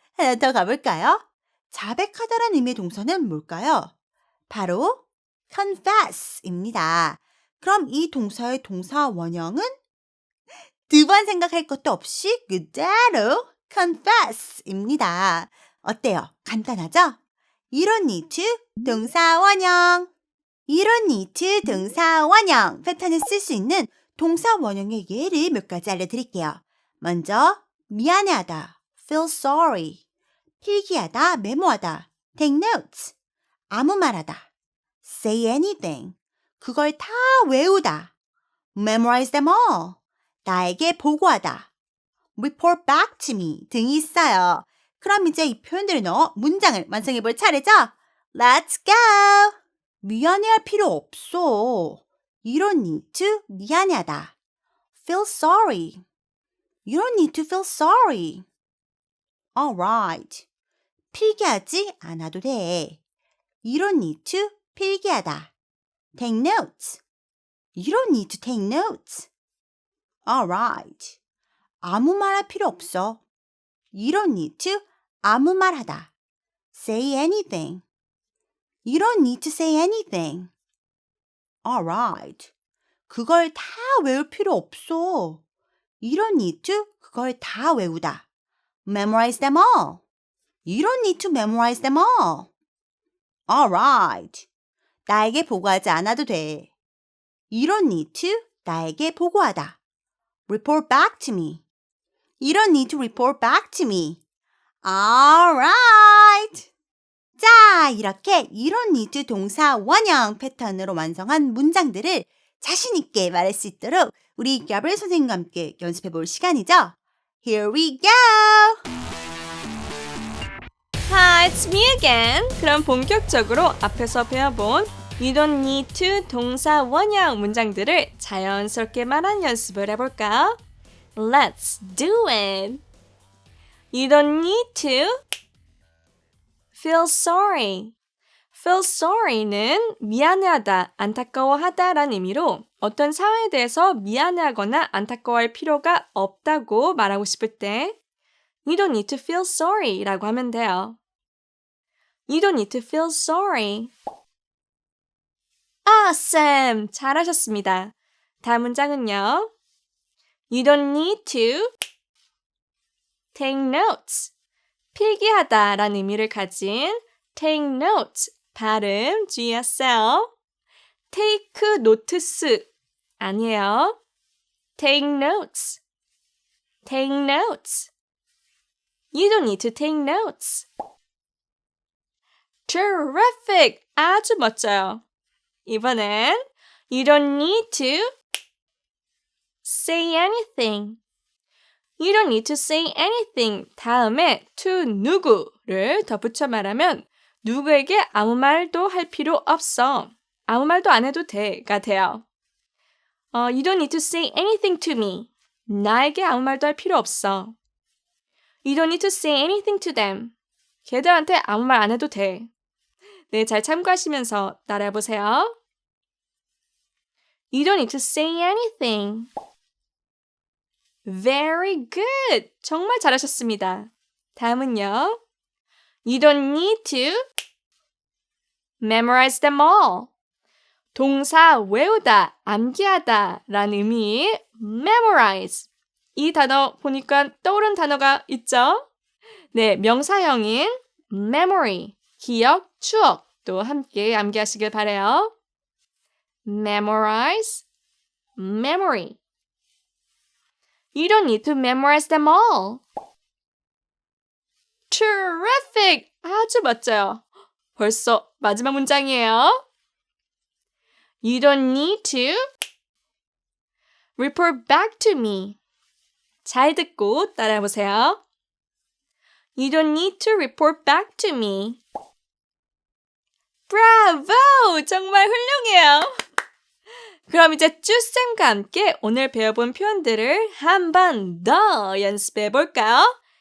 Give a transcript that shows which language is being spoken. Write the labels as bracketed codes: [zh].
[ko] 하나 더 가볼까요? 자백하다라는 의미의 동사는 뭘까요? 바로 confess입니다. 그럼 이 동사의 동사 원형은 두 번 생각할 것도 없이 그대로 confess입니다. 어때요? 간단하죠? [en] You don't need to [ko] 동사 원형. [en] You don't need to [ko] 동사 원형 패턴을 쓸 수 있는 동사 원형의 예를 몇 가지 알려드릴게요. 먼저 미안해하다, [en] feel sorry. [ko] 필기하다, 메모하다, [en] take notes. [ko] 아무 말하다, [en] say anything. [ko] 그걸 다 외우다, [en] memorize them all. [ko] 나에게 보고하다, [en] report back to me [ko] 등이 있어요. 그럼 이제 이 표현들을 넣어 문장을 완성해 볼 차례죠? [en] Let's go! [ko] 미안해할 필요 없어. [en] You don't need to [ko] 미안해하다. [en] Feel sorry. You don't need to feel sorry. [ko] Alright. 필기하지 않아도 돼. [en] You don't need to [ko] 필기하다. [en] Take notes. You don't need to take notes. [ko] Alright. 아무 말 할 필요 없어. [en] You don't need to [ko] 아무 말 하다. [en] Say anything. You don't need to say anything. [ko] Alright. 그걸 다 외울 필요 없어. [en] You don't need to [ko] 그걸 다 외우다. [en] Memorize them all. You don't need to memorize them all. Alright. [ko] 나에게 보고하지 않아도 돼. [en] You don't need to [ko] 나에게 보고하다. [en] Report back to me. You don't need to report back to me. Alright. [ko] 자, 이렇게 [en] You don't need to [ko] 동사 원형 패턴으로 완성한 문장들을 자신 있게 말할 수 있도록 우리 가브리엘 선생님과 함께 연습해 볼 시간이죠. [en] Here we go! Hi, it's me again. [ko] 그럼 본격적으로 앞에서 배워본 [en] You don't need to [ko] 동사 원형 문장들을 자연스럽게 말하는 연습을 해볼까요? [en] Let's do it. You don't need to feel sorry. feel sorry [ko] 는 미안해하다, 안타까워하다라는 의미로 어떤 상황에 대해서 미안해하거나 안타까워할 필요가 없다고 말하고 싶을 때 [en] You don't need to feel sorry [ko] 라고 하면 돼요. [en] You don't need to feel sorry. Awesome! [ko] 잘하셨습니다. 다음 문장은요. [en] You don't need to take notes. [ko] 필기하다 라는 의미를 가진 [en] take notes. [ko] 발음 주의하세요. [en] take notes [ko] 아니에요. [en] take notes. take notes. You don't need to take notes. Terrific! [ko] 아주 멋져요. 이번엔 [en] You don't need to say anything. You don't need to say anything. [ko] 다음에 to 누구를 덧붙여 말하면 누구에게 아무 말도 할 필요 없어. 아무 말도 안 해도 돼가 돼요. [en] You don't need to say anything to me. [ko] 나에게 아무 말도 할 필요 없어. [en] You don't need to say anything to them. [ko] 걔들한테 아무 말 안 해도 돼. 네, 잘 참고하시면서 따라해보세요. [en] You don't need to say anything. Very good. [ko] 정말 잘하셨습니다. 다음은요. [en] You don't need to memorize them all. [ko] 동사 외우다, 암기하다 라는 의미의 memorize. 이 단어 보니까 떠오른 단어가 있죠? 네, 명사형인 memory, 기억, 추억도 함께 암기하시길 바라요. [en] memorize, memory. You don't need to memorize them all. Terrific! [ko] 아주 멋져요. 벌써 마지막 문장이에요. [en] You don't need to report back to me. [ko] 잘 듣고 따라해보세요. [en] You don't need to report back to me. [ko] 브라보! 정말 훌륭해요. 그럼 이제 쭈쌤과 함께 오늘 배워본 표현들을 한 번 더 연습해 볼까요?